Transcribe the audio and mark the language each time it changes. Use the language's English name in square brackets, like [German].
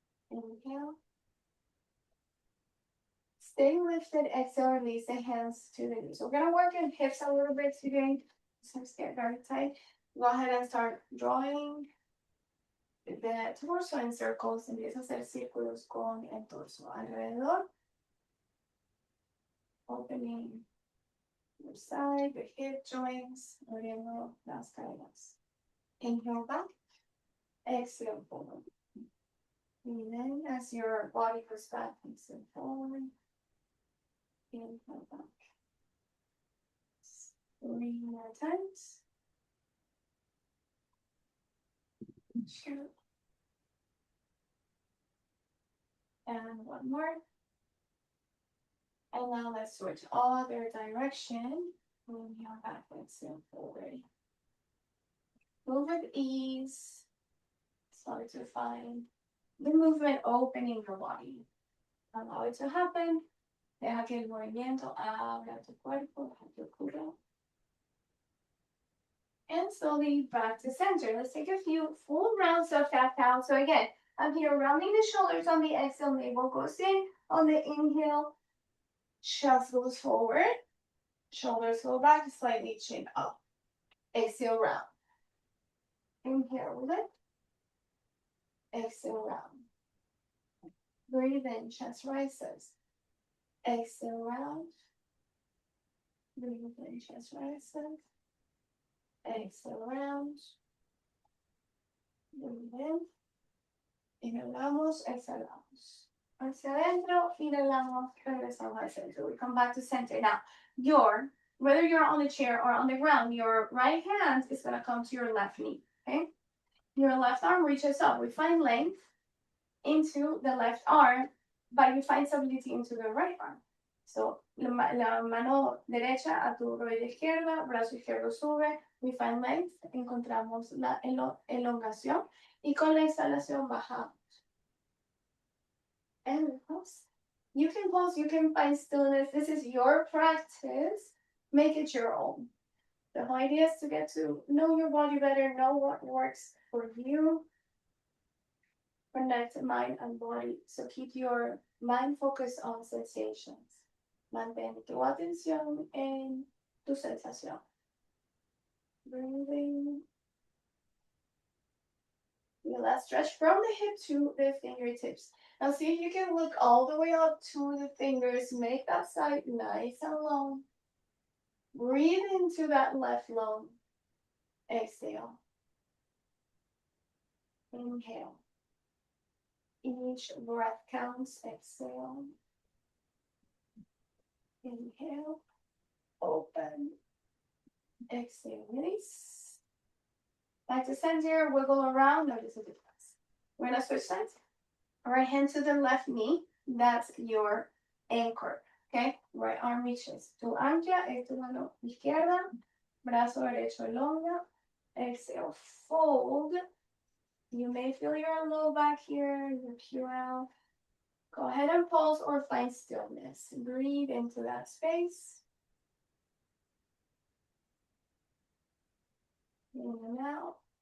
[English] Inhale. Stay lifted. Exhale. Release the hands to the knees. We're going to work in hips a little bit today. Hips get very tight. Go ahead and start drawing the torso in circles. [Spanish] Empieza a hacer círculos con el torso alrededor. [English] Opening your side, the hip joints, [Spanish] abriendo las caderas. [English] Inhale back. Exhale forward. And then as your body goes back, exhale forward. Inhale back. 3 more times. Two. And 1 more. And now let's switch other direction. Inhale back, exhale forward. Move with ease. Start to find the movement opening your body. Allow it to happen. [Spanish] Deja que el movimiento abra tu cuerpo, deja que ocurra. [English] And slowly back to center. Let's take a few full rounds of that cow. So again, I'm here rounding the shoulders on the exhale, navel goes in. On the inhale, chest goes forward. Shoulders go back, slightly chin up. Exhale, round. Inhale, lift. Exhale, round. Breathe in, chest rises. Exhale, round. Breathe in, chest rises. Exhale, round. Breathe in. [Spanish] Inhalamos, exhalamos. Hacia adentro, inhalamos, regresamos al centro. [English] We come back to center. Now, whether you're on the chair or on the ground, your right hand is going to come to your left knee, okay? Your left arm reaches up. We find length into the left arm, but you find stability into the right arm. [Spanish] So, la mano derecha a tu rodilla izquierda, brazo izquierdo sube. [English] We find length, [Spanish] encontramos la elongación y con la exhalación bajamos. [English] And pause. You can pause, you can find stillness. This is your practice. Make it your own. The whole idea is to get to know your body better, know what works for you, connect mind and body. So keep your mind focused on sensations. [Spanish] Mantén tu atención en tu sensación. [English] Breathing. Feel that stretch from the hip to the fingertips. Now see if you can look all the way up to the fingers. Make that side nice and long. Breathe into that left lung. Exhale. Inhale. Each breath counts. Exhale. Inhale. Open. Exhale. Release. Back to center. Wiggle around. Notice the difference. We're going to switch sides. Right hand to the left knee. That's your anchor. Okay? Right arm reaches. [Spanish] Tu ancla es tu mano izquierda. Brazo derecho elonga. [English] Exhale. Fold. You may feel your low back here, your QL. Go ahead and pulse or find stillness. Breathe into that space. In and out.